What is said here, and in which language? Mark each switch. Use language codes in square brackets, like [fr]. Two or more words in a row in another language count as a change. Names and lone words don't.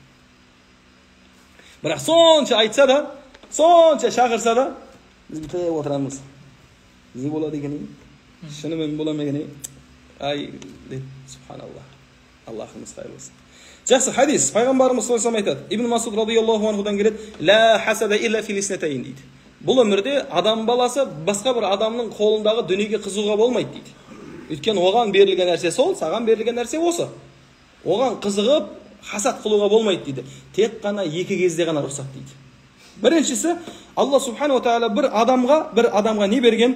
[kk] Бірақ сонша айтса да, сонша шақырса да, біз бітіп отырамыз. Не болады екен? Шынымен бола ма екен? Ай, деп, субханаллах. Аллахымыз қайыр болсын. Жақсы, хадис. Пайғамбарымыз [ar] صلى الله عليه [kk] айтады. Ибн Масуд [ar] رضي الله عنه [kk] келеді. [ar] لا حسد إلا في اثنتين дейді. [kk] Бұл өмірде адам баласы басқа бір адамның қолындағы дүниеге қызуға болмайды дейді. Өйткені оған берілген нәрсе сол, саған берілген нәрсе осы. Оған қызығып, хасад қылуға болмайды дейді. Тек қана екі кезде ғана рұқсат дейді. Біріншісі, Алла Субхану Тағала бір адамға не берген?